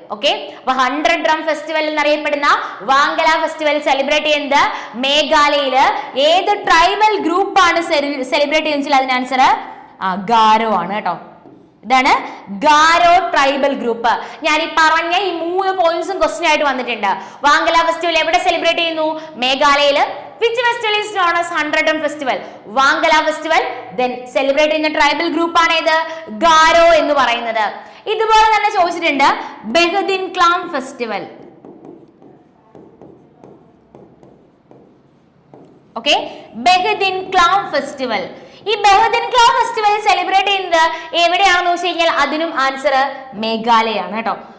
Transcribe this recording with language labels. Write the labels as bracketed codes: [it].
[ml] Okay, അപ്പൊ 100 drum festival എന്നറിയപ്പെടുന്ന വാങ്കല festival celebrate ചെയ്യുന്നത് മേഘാലയയിൽ. ഏത് ട്രൈബൽ ഗ്രൂപ്പ് ആണ് സെലിബ്രേറ്റ് ചെയ്യുന്നത്? അതിന് ആൻസർ ഗാരോ ആണ് കേട്ടോ. ഇതാണ് ഗാരോ ട്രൈബൽ ഗ്രൂപ്പ്. ഞാൻ ഈ പറഞ്ഞ ഈ 3 പോയിന്റ്സും ക്വസ്റ്റ്യൻ ആയിട്ട് വന്നിട്ടുണ്ട്. വാങ്കല ഫെസ്റ്റിവൽ എവിടെ സെലിബ്രേറ്റ് ചെയ്യുന്നു? മേഘാലയയിൽ. [en] Which festival is known as 100 drum festival? [ml] വാങ്കല festival. Then celebrate ചെയ്യുന്ന ട്രൈബൽ ഗ്രൂപ്പ് ആണ് ഏത്? ഗാരോ എന്ന് പറയുന്നത്. ഇതുപോലെ തന്നെ ചോദിച്ചിട്ടുണ്ട് ബെഹദിൻക്ലാം ഫെസ്റ്റിവൽ. Okay, ബെഹദിൻക്ലാം festival. ഈ ബെഹദിൻക്ലാം ഫെസ്റ്റിവൽ സെലിബ്രേറ്റ് ചെയ്യുന്നത് എവിടെയാണെന്ന് ചോദിച്ചു കഴിഞ്ഞാൽ അതിനും ആൻസർ മേഘാലയാണ് കേട്ടോ.